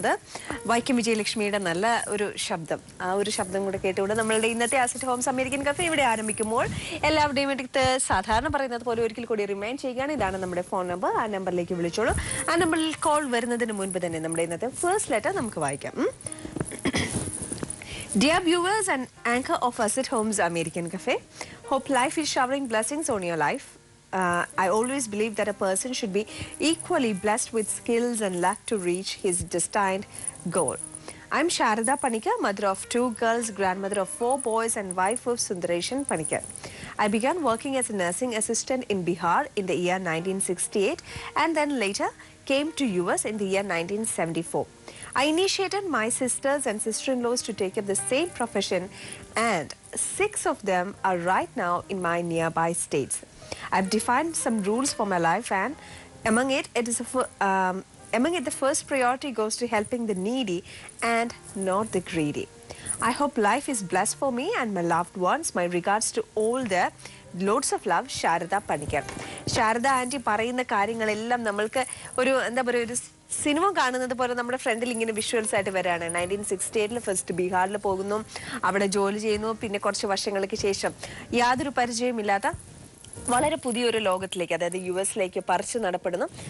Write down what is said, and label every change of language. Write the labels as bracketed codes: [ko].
[ml] അത് വൈക്കം വിജയലക്ഷ്മിയുടെ നല്ല ഒരു ശബ്ദം. ആ ഒരു ശബ്ദം കൂടെ കേട്ടുകൊണ്ട് നമ്മളുടെ ഇന്നത്തെ അസറ്റ് ഹോംസ് അമേരിക്കൻ കഫേ ഇവിടെ ആരംഭിക്കുമ്പോൾ എല്ലാവരുടെയും അടുത്ത് സാധാരണ പറയുന്നത് പോലെ ഒരിക്കൽ കൂടി റിമൈൻഡ് ചെയ്യുകയാണ്. ഇതാണ് നമ്മുടെ ഫോൺ നമ്പർ. ആ നമ്പറിലേക്ക് വിളിച്ചോളൂ. ആ നമ്പറിൽ കോൾ വരുന്നതിന് മുൻപ് തന്നെ നമ്മുടെ ഇന്നത്തെ ഫസ്റ്റ് ലെറ്റർ നമുക്ക് വായിക്കാം. [en] Dear viewers and anchor of Asset Homes American Cafe, hope life is showering blessings on your life. I always believe that a person should be equally blessed with skills and luck to reach his destined goal. I'm Sharada Panikar, mother of 2 girls, grandmother of 4 boys and wife of Sundareshan Panikar. I began working as a nursing assistant in Bihar in the year 1968 and then later came to US in the year 1974. I initiated my sisters and sister-in-laws to take up the same profession, and 6 of them are right now in my nearby states. I've defined some rules for my life, and among it the first priority goes to helping the needy and not the greedy. I hope life is blessed for me and my loved ones. My regards to all there. Loads of love, Sharada Panikar. [ml] Sharada anti പറയുന്ന കാര്യങ്ങളെല്ലാം നമ്മൾക്ക് ഒരു എന്താ പറയുക, ഒരു cinema കാണുന്നത് പോലെ നമ്മുടെ ഫ്രണ്ടിൽ ഇങ്ങനെ വിഷ്വൽസ് ആയിട്ട് വരാണ്. 1968 ഫസ്റ്റ് ബീഹാറിൽ പോകുന്നു, അവിടെ ജോലി ചെയ്യുന്നു. പിന്നെ കുറച്ച് വർഷങ്ങൾക്ക് ശേഷം യാതൊരു പരിചയമില്ലാത്ത വളരെ പുതിയൊരു ലോകത്തിലേക്ക്, അതായത് US-ലേക്ക് പറിച്ചു നടപ്പെടുന്നു.